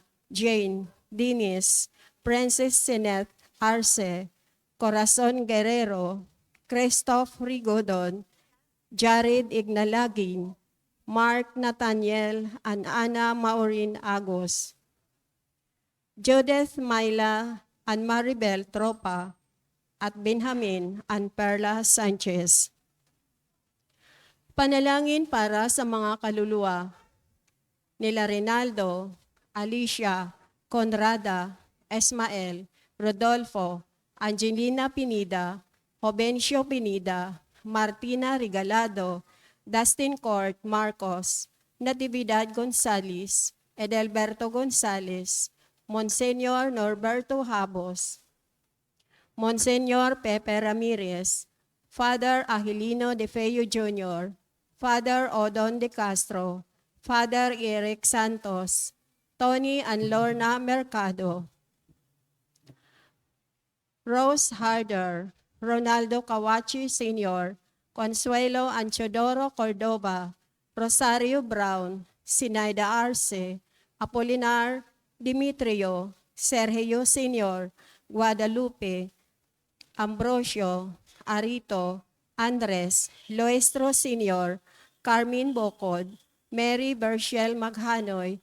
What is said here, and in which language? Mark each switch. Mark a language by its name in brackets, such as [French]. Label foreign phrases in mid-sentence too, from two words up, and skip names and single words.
[Filipino] Jane, Dennis, Princess Sinette Arce, Corazon Guerrero, Christoph Rigodon, Jared Ignalagin, Mark Nathaniel and Ana Maureen Agos, Judith Myla and Maribel Tropa, at Benjamin and Perla Sanchez. Panalangin para sa mga kaluluwa nila Rinaldo, Alicia, Conrada, Esmael, Rodolfo, Angelina Pinida, Jovencio Pinida, Martina Regalado, Dustin Court Marcos, Natividad Gonzales, Edelberto Gonzales, Monsenyor Norberto Habos, Monsenyor Pepe Ramirez, Father Agilino De Feo Jr., Father Odon De Castro, Father Eric Santos, Tony and Lorna Mercado, Rose Harder, Ronaldo Kawachi Sr., Consuelo Anchodoro Cordova, Rosario Brown, Sinaida Arce, Apolinar Dimitrio, Sergio Sr., Guadalupe, Ambrosio, Arito, Andres, Loestro Sr., Carmen Bocod, Mary Bershel Maghanoy,